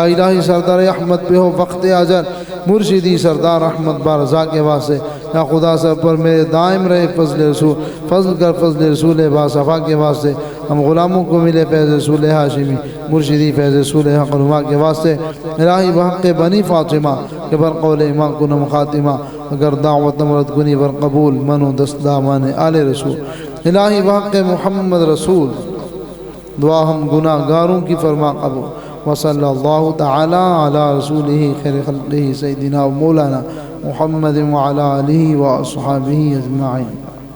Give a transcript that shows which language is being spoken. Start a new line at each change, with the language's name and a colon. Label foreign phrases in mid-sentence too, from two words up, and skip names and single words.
Urdu: الہی سردار احمد پہ ہو وقت اجل مرشدی سردار احمد بارضا کے واسطے، یا خدا سب پر میرے دائم رہے فضل رسول، فضل کر فضل رسول باصفا کے واسطے، ہم غلاموں کو ملے فیض رسول ہاشمی مرشدی فیض رسول حق نما کے واسطے،
Persian: الہی بحق بنی فاطمہ کہ بر قول ایمان کنم خاتمہ، اگر دعوت نمرد کنی بر قبول منو دست دامان آل رسول، الہی بحق محمد رسول
Urdu: دعا ہم گناہ گاروں کی فرما قبول،
Arabic: وصلی اللہ تعالی علی رسولہ خیر خلقہ سیدنا و مولانا محمد وعلی آلہ و اصحابہ اجمعین۔